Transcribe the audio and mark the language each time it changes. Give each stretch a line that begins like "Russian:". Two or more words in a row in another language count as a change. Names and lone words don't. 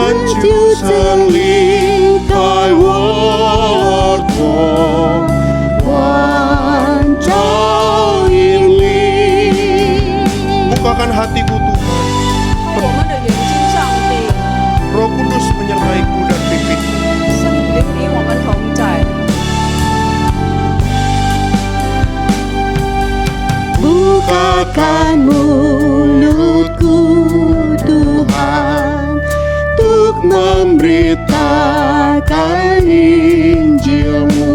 Chinese: 就曾离开我而过，光照引领。
Indonesian: bukakan hatiku Tuhan,
Chinese: 我们的眼睛，上帝，
Indonesian: Roh Kudus menyertaiku dan pimpinku.
Chinese: 圣灵与我们同在。
Indonesian: Bukakan mulutku Tuhan, untuk memberitakan Injil-Mu.